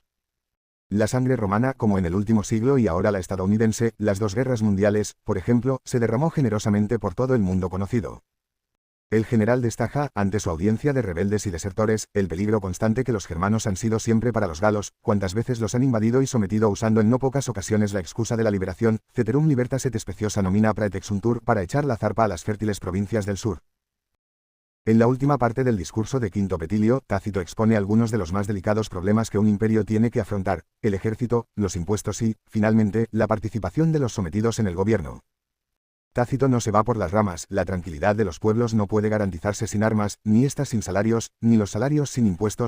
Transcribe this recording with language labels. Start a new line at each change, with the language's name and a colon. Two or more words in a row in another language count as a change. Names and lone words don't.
Spanish: La sangre romana, como en el último siglo y ahora la estadounidense, las 2 guerras mundiales, por ejemplo, se derramó generosamente por todo el mundo conocido. El general destaca, ante su audiencia de rebeldes y desertores, el peligro constante que los germanos han sido siempre para los galos, cuantas veces los han invadido y sometido usando en no pocas ocasiones la excusa de la liberación,
Latin: ceterum libertas et speciosa nomina praetexuntur,
Spanish: para echar la zarpa a las fértiles provincias del sur. En la última parte del discurso de Quinto Petilio, Tácito expone algunos de los más delicados problemas que un imperio tiene que afrontar, el ejército, los impuestos y, finalmente, la participación de los sometidos en el gobierno. Tácito no se va por las ramas, la tranquilidad de los pueblos no puede garantizarse sin armas, ni éstas sin salarios, ni los salarios sin impuestos.